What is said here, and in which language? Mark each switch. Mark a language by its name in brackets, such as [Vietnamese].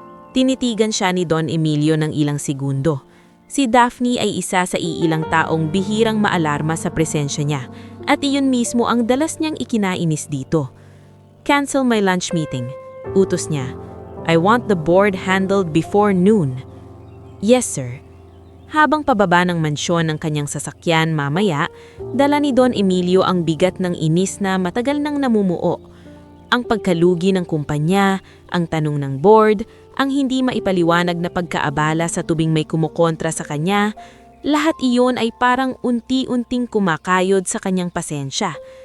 [Filipino] Tinitigan siya ni Don Emilio ng ilang segundo. Si Daphne ay isa sa iilang taong bihirang maalarma sa presensya niya at iyon mismo ang dalas niyang ikinainis dito. [English] Cancel my lunch meeting. [Filipino] Utos niya. [English] I want the board handled before noon. Yes, sir. [Filipino] Habang pababa ng mansyon ng kanyang sasakyan mamaya, dala ni Don Emilio ang bigat ng inis na matagal nang namumuo. Ang pagkalugi ng kumpanya, ang tanong ng board, ang hindi maipaliwanag na pagkaabala sa tubing may kumukontra sa kanya, lahat iyon ay parang unti-unting kumakayod sa kanyang pasensya.